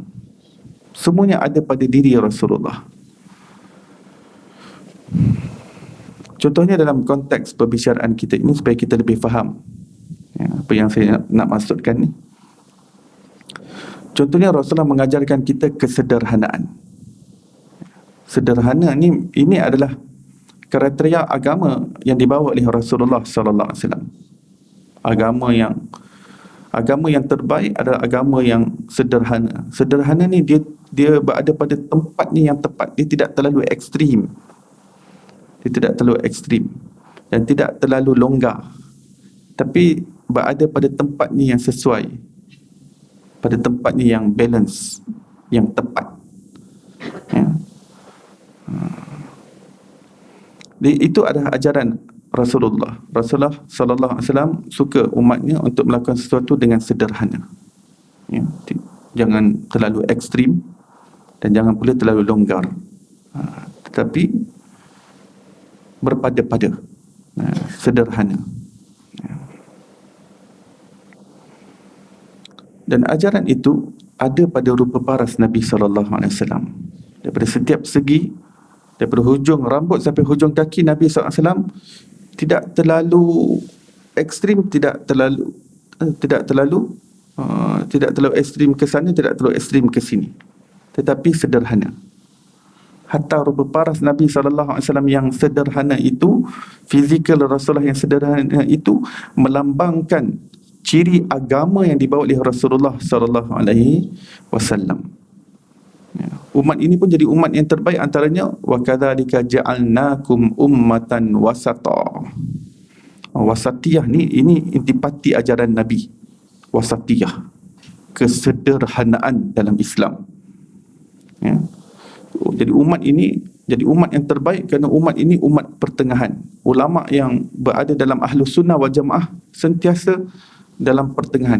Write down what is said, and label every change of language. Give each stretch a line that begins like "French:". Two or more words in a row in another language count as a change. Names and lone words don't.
Malay: Semuanya ada pada diri Rasulullah. Contohnya dalam konteks perbicaraan kita ini, supaya kita lebih faham apa yang saya nak maksudkan ni. Contohnya Rasulullah mengajarkan kita kesederhanaan. Sederhana ni, ini adalah kriteria agama yang dibawa oleh Rasulullah
Arabic: صلى الله عليه وسلم.
Malay: Agama yang terbaik adalah agama yang sederhana. Sederhana ni dia berada pada tempatnya yang tepat. Dia tidak terlalu ekstrim. Dan tidak terlalu longgar. Tapi berada pada tempatnya yang sesuai, pada tempatnya yang balance, yang tepat. Itu adalah ajaran Rasulullah. Rasulullah
Arabic: صلى الله عليه وسلم
Malay: suka umatnya untuk melakukan sesuatu dengan sederhana. Jangan terlalu ekstrim dan jangan pula terlalu longgar. Tetapi berpada-pada, sederhana. Dan ajaran itu ada pada rupa paras Nabi
Arabic: صلى الله عليه وسلم.
Malay: Daripada setiap segi, daripada hujung rambut sampai hujung kaki, Nabi
Arabic: صلى الله عليه وسلم
Malay: tidak terlalu ekstrim, tidak terlalu tidak terlalu ekstrim ke sana, tidak terlalu ekstrim ke sini, tetapi sederhana. Hatta rupa paras Nabi SAW yang sederhana itu, fizikal Rasulullah yang sederhana itu, melambangkan ciri agama yang dibawa oleh Rasulullah SAW. Ya. Umat ini pun jadi umat yang terbaik, antaranya
Arabic: وكذلك جعلناكم أمة وسطا.
Malay: Wasatiyah ni, ini intipati ajaran Nabi. Wasatiyah, kesederhanaan dalam Islam. Ya. Jadi umat ini jadi umat yang terbaik kerana umat ini umat pertengahan. Ulama yang berada dalam Ahlus Sunnah wal Jamaah sentiasa dalam pertengahan.